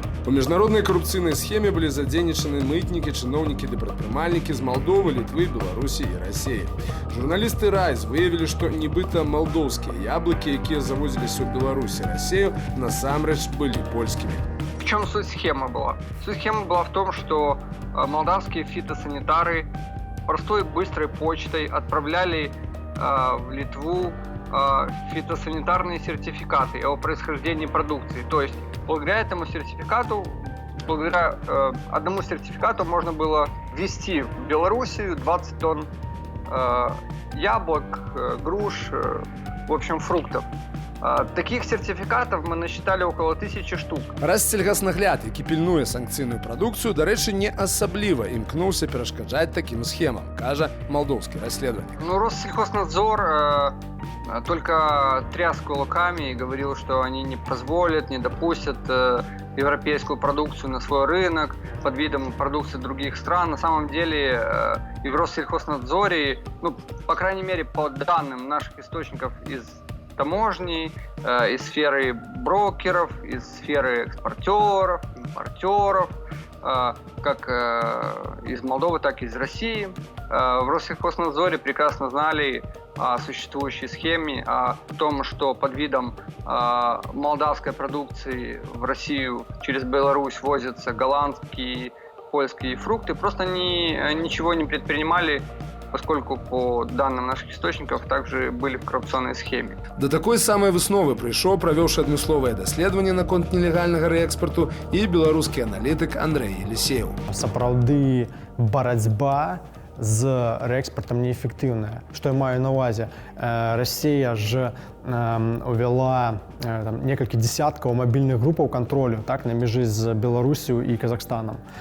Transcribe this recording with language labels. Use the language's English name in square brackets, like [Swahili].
[Belarusian] У міжнароднай карупцыйнай схеме былі задзейнічаны мытнікі, чыноўнікі ды прадпрымальнікі з Малдовы, Літвы, Беларусі і Расіі. Журналісты «Райз» выявілі, што нібыта малдоўскія яблыкі, якія завозіліся ў Беларусь і Расію, насамрэч былі польскімі. [Russian] В чем суть схемы была? Суть схемы была в том, что молдавские фитосанитары простой быстрой почтой отправляли в Литву фитосанитарные сертификаты о происхождении продукции. То есть благодаря этому сертификату, благодаря одному сертификату можно было ввезти в Белоруссию 20 тонн яблок, груш, в общем, фруктов. Таких сертификатов мы насчитали около 1000 штук. [Belarusian] Рассельгаснагляд, які пільнуе санкцыйную прадукцыю, дарэчы, не асабліва імкнуўся перашкаджаць такім схемам, кажа малдоўскі расследавальнік. [Russian] Ну, Россельхознадзор только тряс кулаками и говорил, что они не позволят, не допустят европейскую продукцию на свой рынок под видом продукции других стран. На самом деле и в Россельхознадзоре, ну, по крайней мере, по данным наших источников из таможни, из сферы брокеров, из сферы экспортеров, импортеров, как из Молдовы, так и из России. В Россельхознадзоре прекрасно знали о существующей схеме, о том, что под видом молдавской продукции в Россию через Беларусь возятся голландские, польские фрукты. Просто они ничего не предпринимали, поскольку, по данным наших источников, также были в коррупционной схеме. [Belarusian] Да такой самай высновы прыйшоў, правёўшы адмысловае даследаванне наконт нелегальнага рээкспарту, і беларускі аналітык Андрэй Елісеў. Сапраўды барацьба з рээкспартам неэфектыўная. Што я маю на ўвазе? Расія ж увяла некалькі дзесяткаў мабільных групаў кантролю, так, на мяжы з Беларусю і Казахстанам.